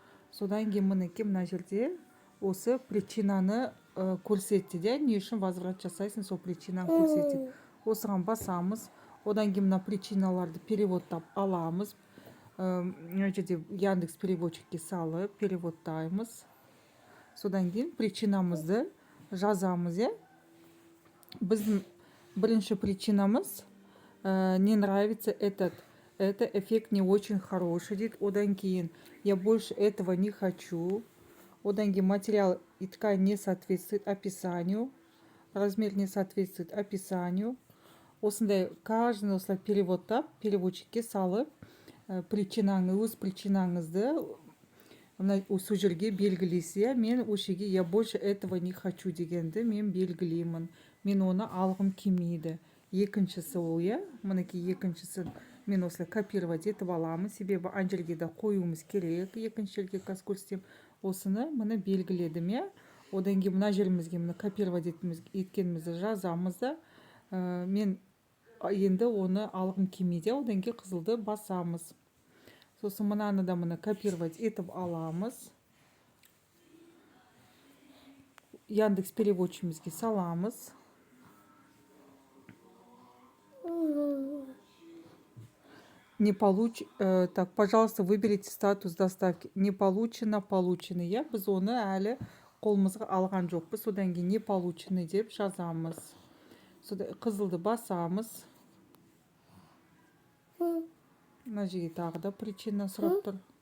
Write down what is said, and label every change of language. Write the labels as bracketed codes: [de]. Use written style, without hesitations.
[kk] Содан кейін мінекей мына жерде осы причинаны көрсетті, не үшін возврат жасайсың, сол причинаны көрсетеді. Осыған басамыз. Одан кейін мына причиналарды переводтап аламыз. Мына жерде Яндекс переводчикке салып переводтаймыз. Содан кейін причинамызды жазамыз. Біздің бірінші причинамыз [ru] не нравится это эффект не очень хороший [kk] дейді. Одан кейін [ru] я больше этого не хочу. Одан кейін материал и ткань не соответствует описанию. Размер не соответствует описанию. [kk] Осындай каждый осылай переводтап переводчикке салып өз причинаңызды осы жерге белгілесе, мен осы жерге [ru] я больше этого не хочу [kk] дегенді мен белгілеймін. Мен оны алғым келмейді. Екіншісі ол, мінекей екіншісі мен осылай копировать етіп аламын, себебі ана жерге де қоюымыз керек. Екінші жерге қазір көрсетемін. Осыны міне белгіледім. Одан кейін мына жерімізге міне копировать еткенімізді жазамыз да, мен енді оны алғым келмейді. Одан кейін қызылды басамыз. Сосын мынаны да міне копировать етіп аламыз. Яндекс переводчимізге саламыз. [ru] Не так, пожалуйста, выберите статус доставки. Не получено, получено. [kk] Біз оны әлі қолымызға алған жоқпыз. Содан кейін [ru] не получено [kk] деп жазамыз. Қызылды басамыз. Мына жерге тағы да причина сұрап тұр.